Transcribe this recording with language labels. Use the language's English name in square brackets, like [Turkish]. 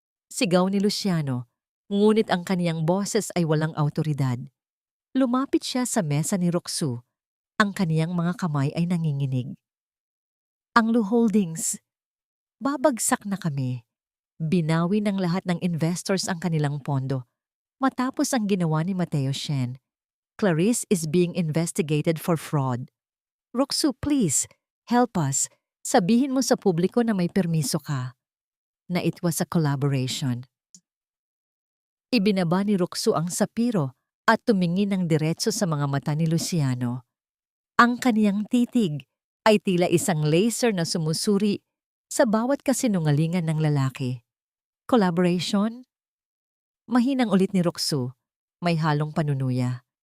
[Filipino] Sigaw ni Luciano, ngunit ang kaniyang boses ay walang awtoridad. Lumapit siya sa mesa ni Roxu. Ang kaniyang mga kamay ay nanginginig. Ang Lu Holdings, babagsak na kami. Binawi ng lahat ng investors ang kanilang pondo. Matapos ang ginawa ni [English] Mateo Shen, Clarice is being investigated for fraud. [Filipino] Roxu, [English] please, help us. [Filipino] Sabihin mo sa publiko na may permiso ka. [English] Na it was a collaboration. [Filipino] Ibinaba ni Roxu ang sapiro at tumingin ng diretso sa mga mata ni Luciano. Ang kaniyang titig ay tila isang laser na sumusuri sa bawat kasinungalingan ng lalaki. Collaboration? Mahinang ulit ni Roxu, may halong panunuya.